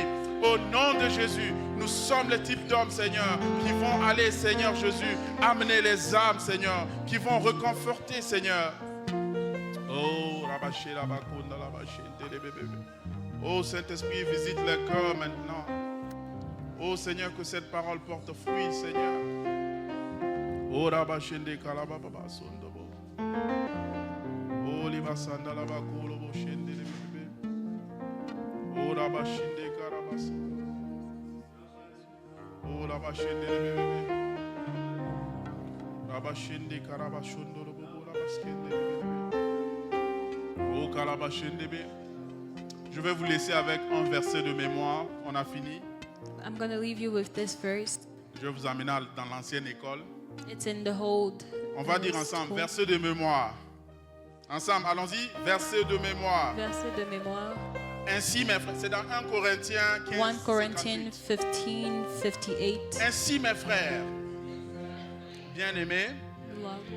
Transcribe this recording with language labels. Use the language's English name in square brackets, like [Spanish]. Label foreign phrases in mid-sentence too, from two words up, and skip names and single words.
[French] Au nom de Jésus, nous sommes les types d'hommes, Seigneur, qui vont aller, Seigneur Jésus, amener les âmes, Seigneur, qui vont réconforter, Seigneur. Oh, rabaché, rabakonda, rabaché, bébé. Oh Saint-Esprit, visite les cœurs maintenant. Oh Seigneur, que cette parole porte fruit, Seigneur. Oh Rabashende Kalababa Sondobo. Oh Libasanda Labako Lobo Shende Bébé. Oh Rabashende Karabaso. Oh Rabashende Bébé. Rabashende Karabashondo Lobo Rabaskende Bébé. Oh Kalabashende Bébé. Je vais vous laisser avec un verset de mémoire. On a fini. [English] I'm going to leave you with this verse. [French] Je vais vous amener dans l'ancienne école. [English] It's in the old. [French] On va dire ensemble, verset de mémoire. Ensemble, allons-y, verset de mémoire. Verset de mémoire. Ainsi, mes frères, c'est dans 1 Corinthiens 15, [English] 1 Corinthians [French] 58. 15, 58. Ainsi, mes frères, bien-aimés, [English] Love.